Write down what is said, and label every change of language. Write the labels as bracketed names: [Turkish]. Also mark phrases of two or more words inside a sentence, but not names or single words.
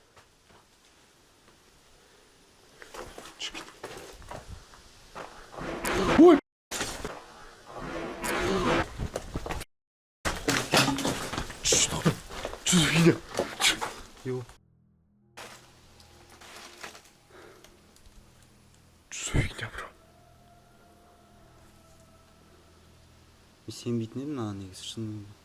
[Russian] Ой! Что? Что за фигня? Ё. Что за фигня, бро? [Kazakh] Мен сенбейтін едім маған негізі шынымен.